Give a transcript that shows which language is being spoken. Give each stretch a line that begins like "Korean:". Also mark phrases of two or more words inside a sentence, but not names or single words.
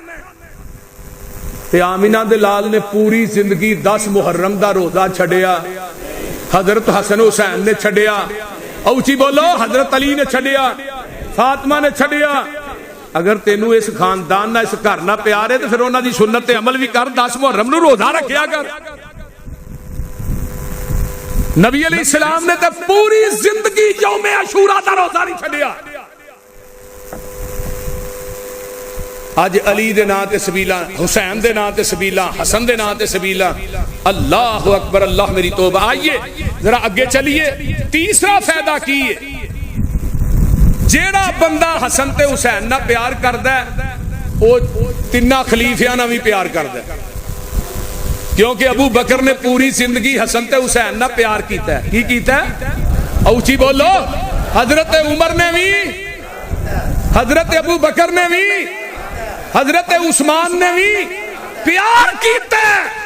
Punjabi: تے آمینہ دے لال نے پوری زندگی 10 محرم دا روزہ چھڑیا، حضرت حسن حسین نے چھڑیا، اوچی بولو حضرت علی نے چھڑیا، فاطمہ نے چھڑیا۔ اگر تینوں اس خاندان نہ اس گھر نہ پیار ہے تو پھر انہاں دی سنت تے عمل بھی کر، 10 محرم نو روزہ رکھیا کر۔ نبی علیہ السلام نے تے پوری زندگی یوم عاشوراء دا روزہ نہیں چھڈیا۔ اج علی دے نام تے سبیلا، حسین دے نام تے سبیلا، حسن دے نام تے سبیلا،
Arabic: اللہ اکبر،
Punjabi: اللہ میری توبہ۔ آئیے ذرا اگے چلیے، تیسرا فائدہ کی ہے؟ جیڑا بندہ حسن تے حسین نہ پیار کردا ہے وہ تیناں خلیفیاں نہ بھی پیار کردا ہے، کیونکہ ابو بکر نے پوری زندگی حسن تے حسین نہ پیار کیتا ہے۔ کی کیتا ہے؟ اوچی بولو، حضرت عمر نے بھی، حضرت ابو بکر نے بھی، حضرت عثمان نے بھی پیار کیتا ہے۔